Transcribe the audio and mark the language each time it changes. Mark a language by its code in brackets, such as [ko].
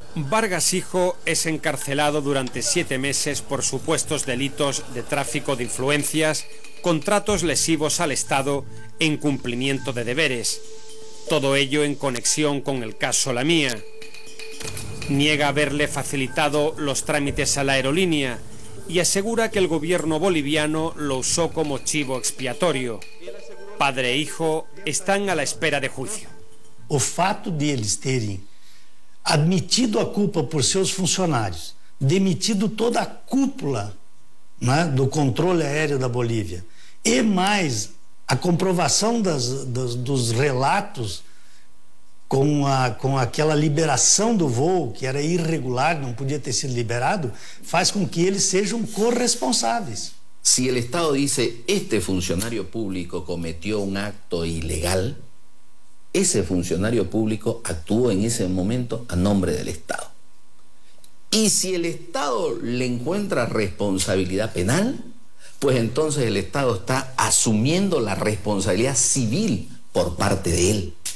[es] Vargas hijo es encarcelado durante 7 meses por supuestos delitos de tráfico de influencias, contratos lesivos al Estado e incumplimiento de deberes. Todo ello en conexión con el caso Lamia. Niega haberle facilitado los trámites a la aerolínea y asegura que el gobierno boliviano lo usó como chivo expiatorio. Padre e hijo están a la espera de juicio. [pt] O fato de eles terem admitido a culpa por seus funcionários, demitido toda a cúpula, né, do controle aéreo da Bolívia, e mais a comprovação dos relatos com aquela liberação do voo, que era irregular, não podia ter sido liberado, faz com que eles sejam corresponsáveis. [es] Si el Estado dice, este funcionario público cometió un acto ilegal, ese funcionario público actuó en ese momento a nombre del Estado. Y si el Estado le encuentra responsabilidad penal, pues entonces el Estado está asumiendo la responsabilidad civil por parte de él.